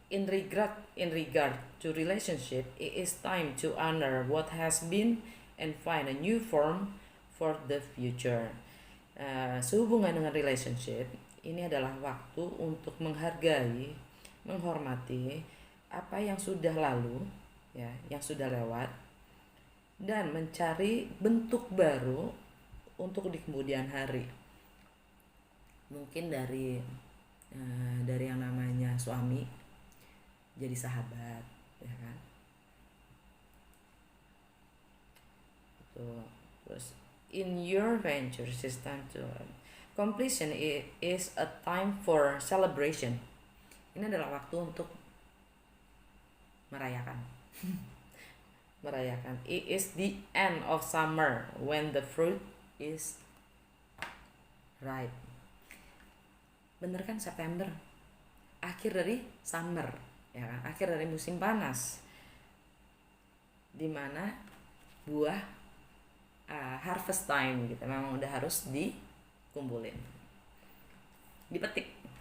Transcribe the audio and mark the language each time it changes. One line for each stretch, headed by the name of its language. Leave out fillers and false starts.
English: In regard to relationship, it is time to honor what has been and find a new form for the future.
Indonesian: Sehubungan dengan relationship, ini adalah waktu untuk menghargai, menghormati apa yang sudah lalu, ya, yang sudah lewat, dan mencari bentuk baru untuk di kemudian hari. Mungkin dari yang namanya suami jadi sahabat, ya kan?
English: Terus in your venture system to completion is a time for celebration.
Indonesian: Ini adalah waktu untuk merayakan.
English: It is the end of summer when the fruit is ripe.
Indonesian: Bener kan, September akhir dari summer ya kan, akhir dari musim panas. dimana buah
English: harvest time
Indonesian: gitu, memang udah harus dikumpulin, dipetik.